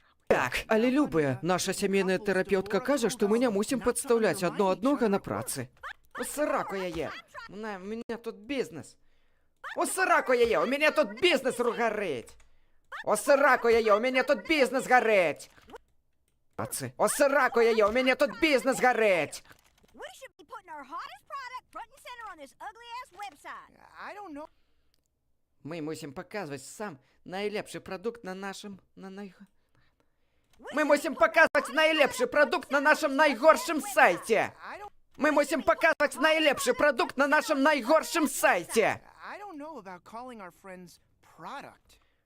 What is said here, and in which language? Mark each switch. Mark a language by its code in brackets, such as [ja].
[be] Так, але любыя. Наша сямейная тэрапеўтка кажа, што мы не мусім падстаўляць аднаго на працы. У сраку яе. У мяне тут бізнес. У сраку яе, у мяне тут бізнес гарыць. У сраку яе, у мяне тут бізнес гарыць. У сраку яе, у мяне тут бізнес гарыць. [en] We should be putting our hottest product front and center on this ugly-ass website. I don't know. [be] Мы мусім паказваць сам найлепшы прадукт на нашым... Мы мусім паказваць найлепшы прадукт на нашым найгоршым сайце. Мы мусім паказваць найлепшы прадукт на нашым найгоршым сайце. [en] I don't know about calling our friends product.